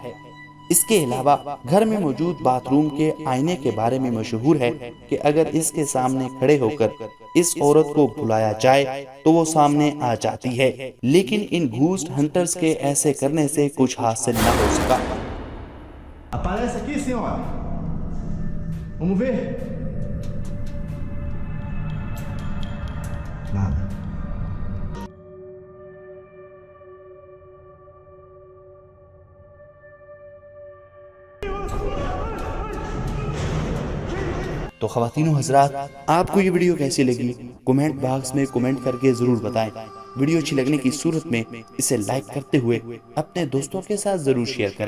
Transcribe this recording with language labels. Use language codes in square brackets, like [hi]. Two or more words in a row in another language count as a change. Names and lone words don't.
[ur] اس کے علاوہ گھر میں موجود باتھ روم کے آئینے کے بارے میں مشہور ہے کہ اگر اس کے سامنے کھڑے ہو کر اس عورت کو بلایا جائے تو وہ سامنے آ جاتی ہے، لیکن ان [en] ghost hunters [ur] کے ایسے کرنے سے کچھ حاصل نہ ہو سکا۔ [pt] Aparece aqui, senhora. Vamos ver. Nada. [ur] تو خواتین و حضرات، آپ کو یہ ویڈیو کیسی لگی؟ [en] comment box [ur] میں کومنٹ کر کے ضرور بتائیں۔ ویڈیو اچھی لگنے کی صورت میں اسے لائک کرتے ہوئے اپنے دوستوں کے ساتھ ضرور شیئر کریں۔